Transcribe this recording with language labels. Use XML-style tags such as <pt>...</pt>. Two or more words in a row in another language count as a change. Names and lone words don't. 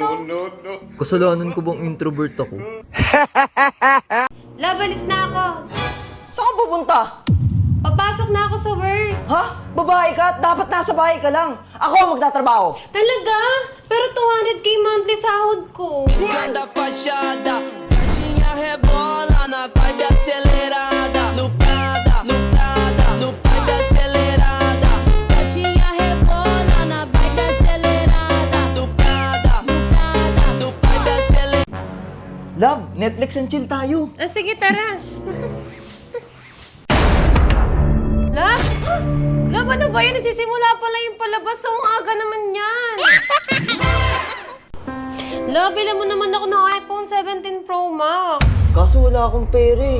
<tl>Kasalanan ko bang introvert ako? Love, alis na ako. Saan ka pupunta? Papasok na ako sa work. Ha? Babae ka? Dapat nasa bahay ka lang. Ako ang magtatrabaho. Talaga? Pero 200k monthly sahod ko.</tl> <pt>Escanda fachada, gatinha rebola na vibe acelerada. No Prada, no Prada, no vibe acelerada. Gatinha rebola na vibe acelerada. No Prada, no Prada, no vibe acelerada.</pt> <tl>Love,</tl> <en>Netflix and chill</en> <tl>tayo. Ah, sige, tara. Love? Love, ano ba yun? Nasisimula pala yung palabas. So, ang aga naman yan. Love, bilan mo naman ako ng iPhone 17 Pro Max. Kaso wala akong pera eh.</tl>